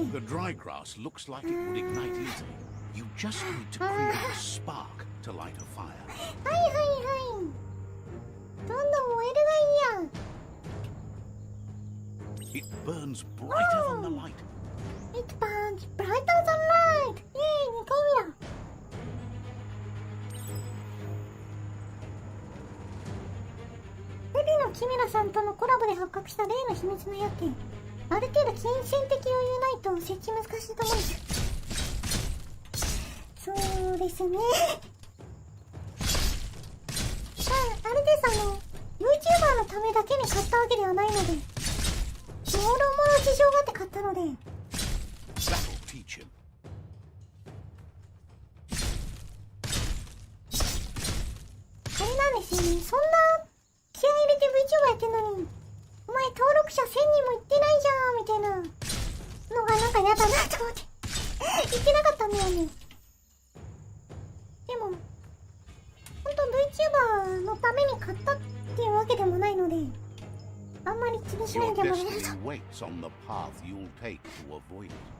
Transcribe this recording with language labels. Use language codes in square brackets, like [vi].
[en] The dry grass looks like it would ignite easily. You just need to create a spark to light a fire. [ja] はいはいはい。どんどん燃えるがいいや。 [en] It burns brighter than the light. It burns brighter than light. [ja] イエーイ、2回目だ。ヘビのキメラさんとのコラボで発覚した例の秘密の矢って、ある程度金銭的余裕ないと設置難しいと思うんです。そうですね。あれです、VTuber のためだけに買ったわけではないので、もろもろ事情があって買ったので。 [en] That'll teach him. [ja] あれなんですよね、そんな気合い入れて VTuber やってんのに、お前登録者1000人もいってないじゃんみたいなのがなんかやだなと思って言ってなかったんだよね。でも本当 VTuber のために買ったっていうわけでもないので、あんまり気にしないでもらえると。 [en] Your destiny waits on the path you'll take to avoid it.